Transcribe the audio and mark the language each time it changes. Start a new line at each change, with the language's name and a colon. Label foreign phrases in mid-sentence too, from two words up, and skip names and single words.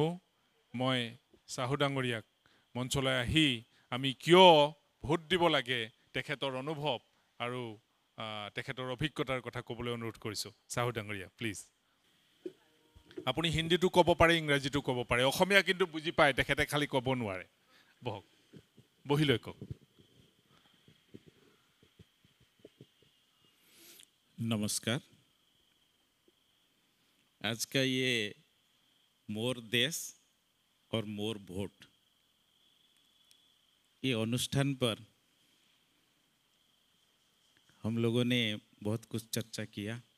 Assamese: মই চাহু ডাঙৰীয়াক মঞ্চলৈ আহি আমি কিয় ভোট দিব লাগে তেখেতৰ অনুভৱ আৰু তেখেতৰ অভিজ্ঞতাৰ কথা ক'বলৈ অনুৰোধ কৰিছোঁ। চাহু ডাঙৰীয়া প্লিজ। আপুনি হিন্দীটো ক'ব পাৰে, ইংৰাজীটো ক'ব পাৰে, অসমীয়া কিন্তু বুজি পায়, তেখেতে খালি ক'ব নোৱাৰে। বহক, বহি লৈ কওক।
Hindi: नमस्कार। आज का ये मोर देश और मोर वोट, ये अनुष्ठान पर हम लोगों ने बहुत कुछ चर्चा किया।